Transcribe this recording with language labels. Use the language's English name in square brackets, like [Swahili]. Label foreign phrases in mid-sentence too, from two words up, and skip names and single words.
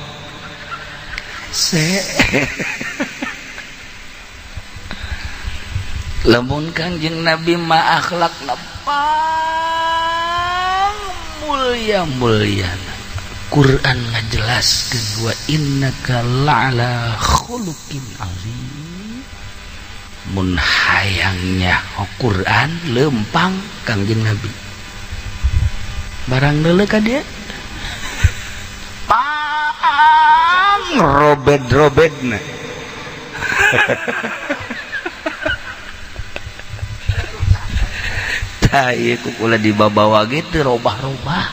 [Sundanese] Lamun Kangjeng Nabi ma akhlakna pang mulia-mulyana. Quran ngajelaskeun [Arabic] وإنك لعلى خلق عظيم. [Sundanese] Mun hayangnya Quran lempang Kangjeng Nabi. Barang deuleu ka dieu pang robed-robedna. Tah ieu kukula dibabawa gitu robah-robah.